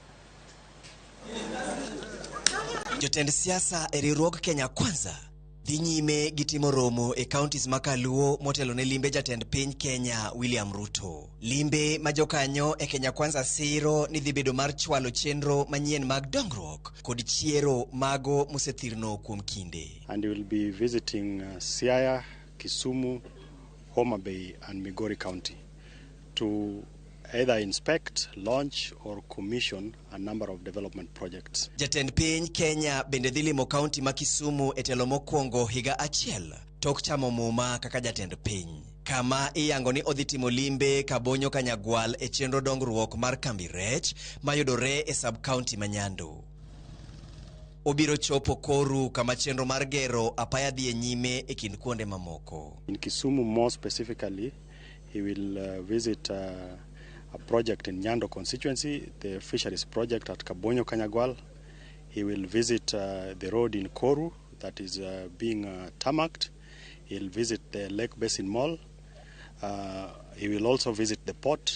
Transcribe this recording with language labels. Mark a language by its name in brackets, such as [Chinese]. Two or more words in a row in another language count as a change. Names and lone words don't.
[Luo (Kenya and Tanzania)] Jotend siasa e riwruok Kenya Kwanza dhi nyime gitimo romo e counties ma Kaluo motelo ne limbe jatend piny Kenya William Ruto. Limbe ma jokanyo e Kenya Kwanza siro ni dhi bedo mar chwalo chenro manyien mag dongruok kod chiero mago mosethirno kuom kinde. [English] And we will be visiting Siaya, Kisumu, Homa Bay and Migori County to either inspect, launch or commission a number of development projects. [Luo (Kenya and Tanzania)] Jatend piny Kenya bende dhi limo kaunti ma Kisumu e telo mokwongo higa achiel tok chamo muma kaka jatend piny. Kama iyango ni odhi timo limbe kabonyo kanyagwal e chenro dongruok mar kambi rech mayudore e sub-county ma Nyando. Obiro chopo Koru kama chenro mar gero apaya dhi e nyime e kind kuonde mamoko. [English] In Kisumu more specifically, he will visit a project in Nyando constituency, the fisheries project at Kabonyo Kanyagwal. He will visit the road in Koru that is being tarmacked. He'll visit the Lake Basin Mall. He will also visit the port.